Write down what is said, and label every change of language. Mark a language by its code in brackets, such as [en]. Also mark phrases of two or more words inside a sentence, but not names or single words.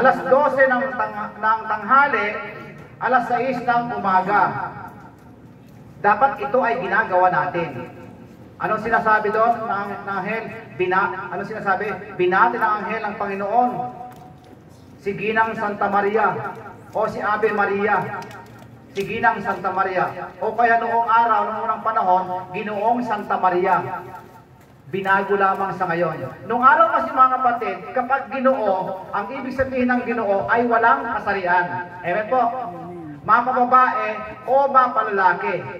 [tl] alas 12 ng tanghali, alas 6 ng umaga. Dapat ito ay ginagawa natin. Anong sinasabi doon ng anghel? Anong sinasabi? Binati ng anghel ng Panginoon si Ginang Santa Maria o si Ave Maria, si Ginang Santa Maria, o kaya noong araw, noong unang panahon, Ginoong Santa Maria. Binago lamang sa ngayon. Noong araw kasi mga kapatid, kapag Ginoo, ang ibig sabihin ng Ginoo ay walang kasarian. Amen po. Mga babae o mga palalaki.